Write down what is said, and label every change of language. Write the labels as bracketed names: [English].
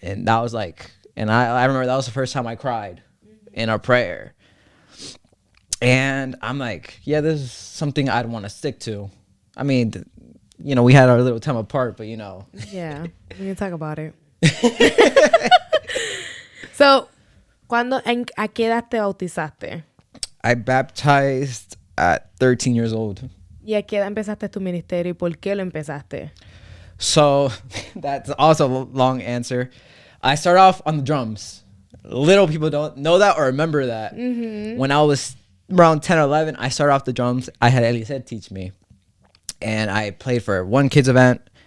[English] And that was like, and I remember that was the first time I cried in a prayer. And I'm like, yeah, this is something I'd want to stick to. I mean, we had our little time apart, but Yeah, we can talk about it. [Spanish] So, ¿a qué edad te bautizaste? [English] I baptized at 13 years old. [Spanish] ¿Y a qué edad empezaste tu ministerio y por qué lo empezaste? [English] So that's also a long answer. I started off on the drums. Little people don't know that or remember that. When I was around 10 or 11, I started off the drums. I had Elised teach me. And I played for one kids event.